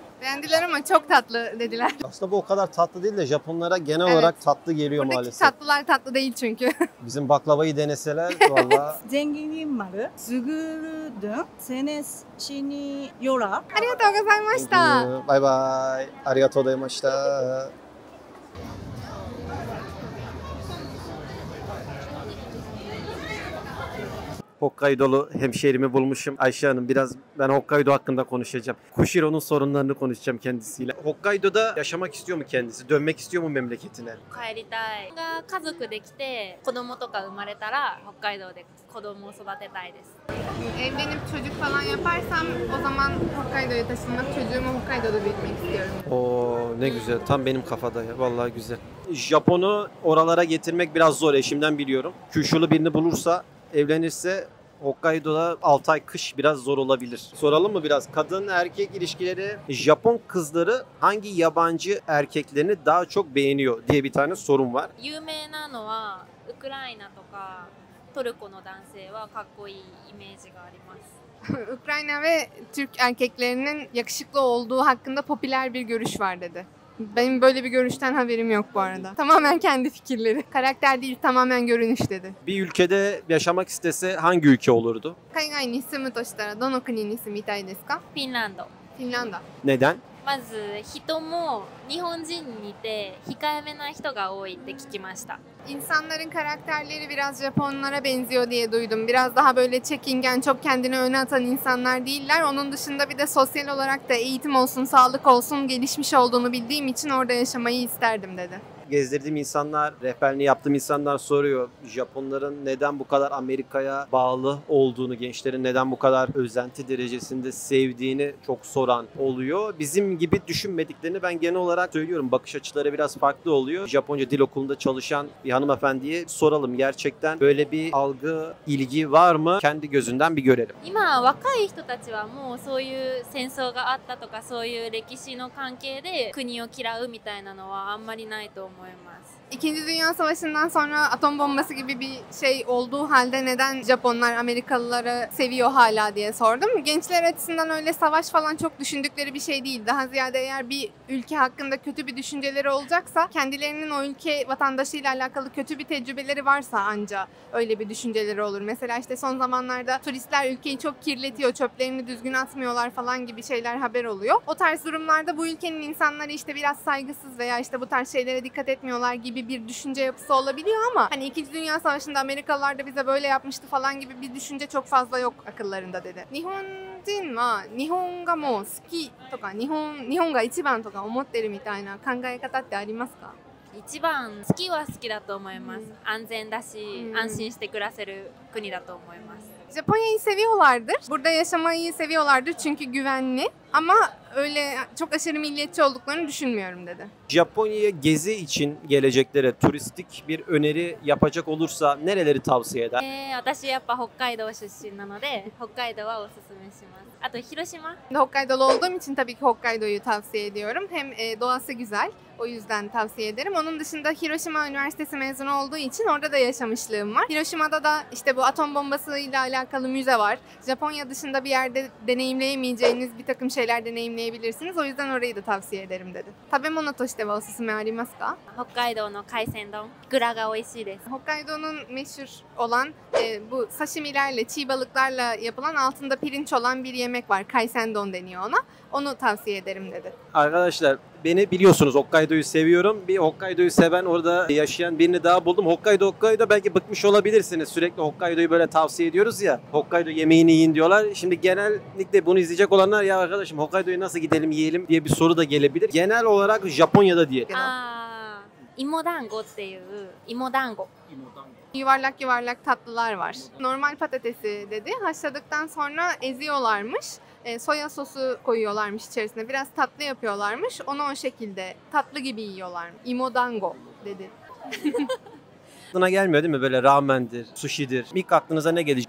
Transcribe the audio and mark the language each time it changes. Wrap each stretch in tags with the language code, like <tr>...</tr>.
<tr>Beğendiler ama çok tatlı dediler. Aslında bu o kadar tatlı değil de Japonlara genel Evet. olarak tatlı geliyor Buradaki maalesef. tatlılar tatlı değil çünkü. Bizim baklavayı deneseler valla. 全銀丸スグルドゥンセネシニヨラ。</tr> <ja>ありがとうございました。バイバイ。ありがとうございました。</ja> <tr>Hokkaido'lu hemşehrimi bulmuşum. Ayşe Hanım, biraz ben Hokkaido hakkında konuşacağım. Kushiro'nun sorunlarını konuşacağım kendisiyle. Hokkaido'da yaşamak istiyor mu kendisi? Dönmek istiyor mu memleketine?</tr> <ja>帰りたいが家族できて子供とか生まれたら北海道で子供を育てたいです</ja> <tr>Evlenip çocuk falan yaparsam o zaman Hokkaido'ya taşınmak, çocuğumu Hokkaido'da büyütmek istiyorum. Oo, ne güzel. Tam benim kafada ya. Vallahi güzel. Japon'u oralara getirmek biraz zor. Eşimden biliyorum. Kyushu'lu birini bulursa, evlenirse Hokkaido'da 6 ay kış biraz zor olabilir. Soralım mı biraz? Kadın erkek ilişkileri, Japon kızları hangi yabancı erkeklerini daha çok beğeniyor diye bir tane sorun var.</tr> <ja>有名なのはウクライナとかトルコの男性はかっこいいイメージがあります</ja> <tr>Ukrayna ve Türk erkeklerinin yakışıklı olduğu hakkında popüler bir görüş var dedi. Benim böyle bir görüşten haberim yok bu arada. Tamamen kendi fikirleri. Karakter değil, tamamen görünüş dedi. Bir ülkede yaşamak istese hangi ülke olurdu?</tr> <ja>海外に住むとしたらどの国に住みたいですか？フィンランドフィンランド。</ja> <tr>Neden?</tr> <ja>まず人も日本人に似て控えめな人が多いって聞きました</ja> <tr>İnsanların karakterleri biraz Japonlara benziyor diye duydum. Biraz daha böyle çekingen, çok kendini öne atan insanlar değiller. Onun dışında bir de sosyal olarak da eğitim olsun, sağlık olsun gelişmiş olduğunu bildiğim için orada yaşamayı isterdim dedi. gezdirdiğim insanlar, rehberliğini yaptığım insanlar soruyor. Japonların neden bu kadar Amerika'ya bağlı olduğunu, gençlerin neden bu kadar özenti derecesinde sevdiğini çok soran oluyor. Bizim gibi düşünmediklerini ben genel olarak söylüyorum. Bakış açıları biraz farklı oluyor. Japonca dil okulunda çalışan bir hanımefendiye soralım. Gerçekten böyle bir algı, ilgi var mı? Kendi gözünden bir görelim.</tr> <ja>今若い人たちはもうそういう戦争があったとかそういう歴史の関係で国を嫌うみたいなのはあんまりないと思います。</ja> <tr>İkinci Dünya Savaşı'ndan sonra atom bombası gibi bir şey olduğu halde neden Japonlar Amerikalıları seviyor hala diye sordum. Gençler açısından öyle savaş falan çok düşündükleri bir şey değil. Daha ziyade eğer bir ülke hakkında kötü bir düşünceleri olacaksa, kendilerinin o ülke vatandaşıyla alakalı kötü bir tecrübeleri varsa anca öyle bir düşünceleri olur. Mesela işte son zamanlarda turistler ülkeyi çok kirletiyor, çöplerini düzgün atmıyorlar falan gibi şeyler haber oluyor. O tarz durumlarda bu ülkenin insanları işte biraz saygısız veya işte bu tarz şeylere dikkat etmiyorlar gibi bir düşünce yapısı olabiliyor ama hani 2. Dünya Savaşı'nda Amerikalılar da bize böyle yapmıştı falan gibi bir düşünce çok fazla yok akıllarında dedi.</tr> <ja>Nihonjin wa Nihon ga mo suki to ka Nihon ga ichiban to ka omotteru mitai na kangaekataってありますか？一番好きは好きだと思います。安全だし、安心して暮らせる国だと思います。</ja> <tr>Japonya'yı seviyorlardır. Burada yaşamayı seviyorlardır çünkü güvenli. Ama öyle çok aşırı milliyetçi olduklarını düşünmüyorum dedi. Japonya'ya gezi için geleceklere turistik bir öneri yapacak olursa nereleri tavsiye eder?</tr> <ja>私やっぱ北海道出身なので、北海道はおすすめします。あと広島。</ja> <tr>Hokkaido'lu olduğum için tabii ki Hokkaido'yu tavsiye ediyorum. Hem doğası güzel. O yüzden tavsiye ederim. Onun dışında Hiroşima Üniversitesi mezunu olduğu için orada da yaşamışlığım var. Hiroşima'da da işte bu atom bombasıyla alakalı müze var. Japonya dışında bir yerde deneyimleyemeyeceğiniz bir takım şeyler deneyimleyebilirsiniz. O yüzden orayı da tavsiye ederim dedi.</tr> <ja>Tabemono to shite wa osusume arimasu ka? 北海道の海鮮丼、イクラが美味しいです。</ja> <tr>Hokkaido'nun meşhur olan bu sashimilerle, çiğ balıklarla yapılan altında pirinç olan bir yemek var. Kaisendon deniyor ona. Onu tavsiye ederim dedi. Arkadaşlar beni biliyorsunuz, Hokkaido'yu seviyorum. Bir Hokkaido'yu seven, orada yaşayan birini daha buldum. Hokkaido belki bıkmış olabilirsiniz. Sürekli Hokkaido'yu böyle tavsiye ediyoruz ya. Hokkaido yemeğini yiyin diyorlar. Şimdi genellikle bunu izleyecek olanlar ya arkadaşım Hokkaido'ya nasıl gidelim yiyelim diye bir soru da gelebilir. Genel olarak Japonya'da diye.</tr> <ja>芋団子っていう芋団子。</ja> <tr>Yuvarlak yuvarlak tatlılar var. Normal patatesi dedi. Haşladıktan sonra eziyorlarmış. Soya sosu koyuyorlarmış içerisine. Biraz tatlı yapıyorlarmış. Onu o şekilde tatlı gibi yiyorlar. Imodango dedi. Aklına gelmiyor değil mi? Böyle ramendir, sushi'dir. İlk aklınıza ne gelecek?</tr>